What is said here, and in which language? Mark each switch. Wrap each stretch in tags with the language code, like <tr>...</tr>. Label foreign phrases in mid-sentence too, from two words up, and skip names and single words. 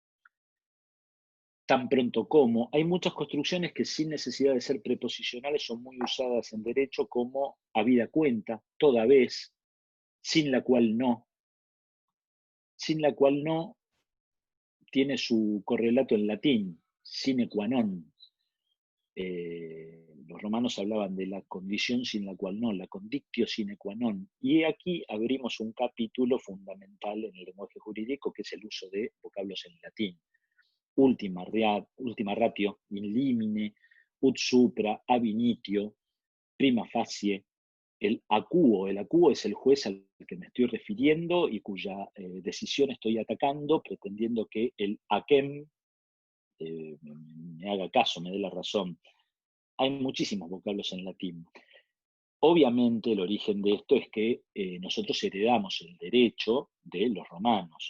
<es>Tan pronto como, hay muchas construcciones que sin necesidad de ser preposicionales son muy usadas en derecho, como habida cuenta, toda vez, sin la cual no. Sin la cual no tiene su correlato en latín,</es> <la>sine qua non.</la> <es>Los romanos hablaban de la condición sin la cual no, la</es> <la>condictio sine qua non.</la> <es>Y aquí abrimos un capítulo fundamental en el lenguaje jurídico, que es el uso de vocablos en latín.</es> <la>Ultima ratio, in limine, ut supra, ab initio, prima facie.</la> <es>El acuo es el juez al que me estoy refiriendo y cuya decisión estoy atacando, pretendiendo que el aquem me haga caso, me dé la razón. Hay muchísimos vocablos en latín. Obviamente el origen de esto es que nosotros heredamos el derecho de los romanos.</es>